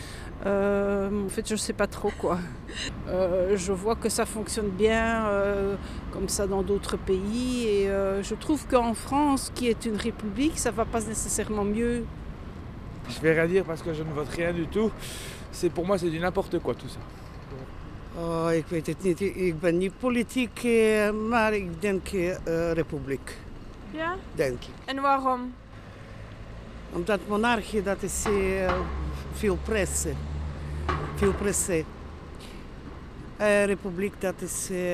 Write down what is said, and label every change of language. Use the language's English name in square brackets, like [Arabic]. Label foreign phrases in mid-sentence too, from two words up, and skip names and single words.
[French] En fait, je ne sais pas trop quoi. Je vois que ça fonctionne bien comme ça dans d'autres pays. Et je trouve qu'en France, qui est une république, ça ne va pas nécessairement mieux. Je vais rien dire parce que je ne vote rien du tout. Pour moi, c'est du n'importe quoi tout ça. [Dutch] Oh, ik weet het niet. Ik ben niet politiek, maar ik denk republiek. Ja? Denk ik. En waarom? Omdat monarchie, dat is veel pressen. Veel pressen. Republiek, dat is...